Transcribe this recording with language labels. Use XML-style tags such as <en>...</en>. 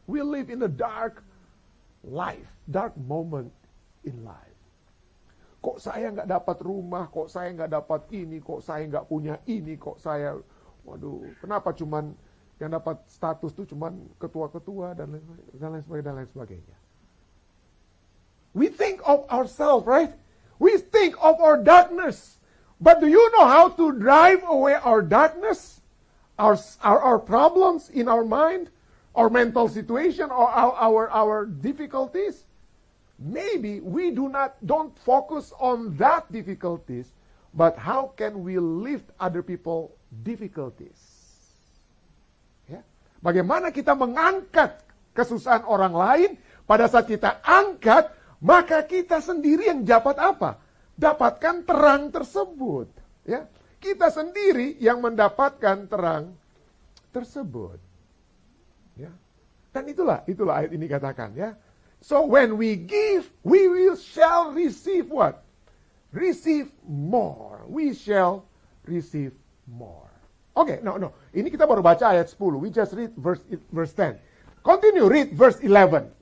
<en>We live in a dark life, dark moment in life.</en> <id>Kok saya nggak dapat rumah, kok saya nggak dapat ini, kok saya nggak punya ini, kok saya, waduh, kenapa cuman yang dapat status tuh cuman ketua-ketua dan lain sebagainya.</id> <en>We think of ourselves, right? We think of our darkness. But do you know how to drive away our darkness? Our problems in our mind, our mental situation, or our difficulties? Maybe we don't focus on that difficulties, but how can we lift other people difficulties?</en> <id>Ya. Bagaimana kita mengangkat kesusahan orang lain, pada saat kita angkat, maka kita sendiri yang dapat apa? Dapatkan terang tersebut. Ya. Kita sendiri yang mendapatkan terang tersebut. Ya. Dan itulah ayat ini katakan, ya.</id> <en>So when we give, we shall receive what? Receive more. We shall receive more. Okay, no.</en> <id>Ini kita baru baca ayat 10.</id> <en>We just read verse 10. Continue, read verse 11.</en>